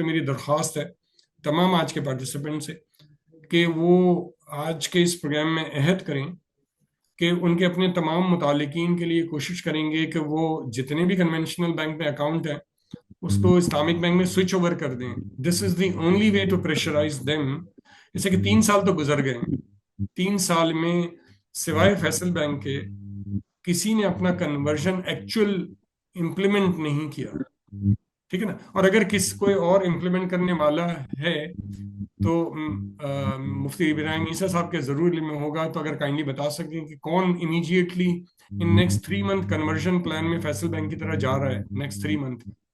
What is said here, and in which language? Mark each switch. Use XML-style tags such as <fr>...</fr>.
<ur>تو میری درخواست ہے تمام آج کے پارٹیسپینٹ سے کہ وہ آج کے اس پروگرام میں عہد کریں کہ ان کے اپنے تمام متعلقین کے لیے کوشش کریں گے کہ وہ جتنے بھی کنونشنل بینک میں اکاؤنٹ ہیں اس کو اسلامک بینک میں سوئچ اوور کر دیں.</ur> <en>This is the only way to pressurize them.</en> <ur>جیسے کہ 3 سال تو گزر گئے ہیں، 3 سال میں سوائے فیصل بینک کے کسی نے اپنا کنورژن ایکچوئل امپلیمنٹ نہیں کیا. ٹھیک ہے نا. اور اگر کوئی اور امپلیمنٹ کرنے والا ہے تو مفتی ابراہیم عیسیٰ صاحب کے ضرور علم میں ہوگا، تو اگر کائنڈلی بتا سکیں کہ کون immediately in next 3 month conversion plan میں فیصل بینک کی طرح جا رہا ہے نیکسٹ 3 منتھ.</ur>